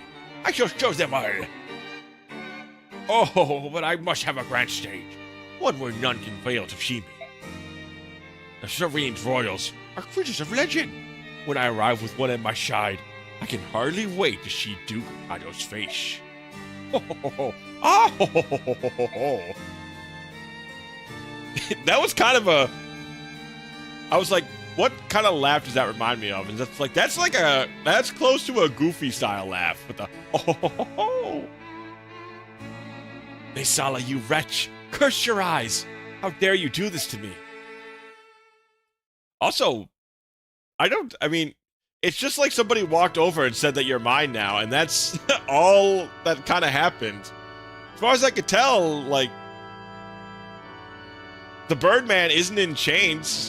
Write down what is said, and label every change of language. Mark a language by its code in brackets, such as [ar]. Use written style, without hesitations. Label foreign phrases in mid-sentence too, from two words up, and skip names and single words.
[en] I shall show them all. Oh, but I must have a grand stage, one where none can fail to see me. The Serene's royals are creatures of legend. When I arrive with one at my side, I can hardly wait to see Duke Ado's face. Ho, ho, ho, ho. Ah, ho, ho, ho, ho, ho, ho. That was kind of a... I was like, what kind of laugh does that remind me of? And that's close to a Goofy style laugh with the oh ho ho ho ho. Nesala, you wretch! Curse your eyes! How dare you do this to me? Also, I mean, it's just like somebody walked over and said that you're mine now, and that's all that kind of happened. As far as I could tell, like, the Birdman isn't in chains.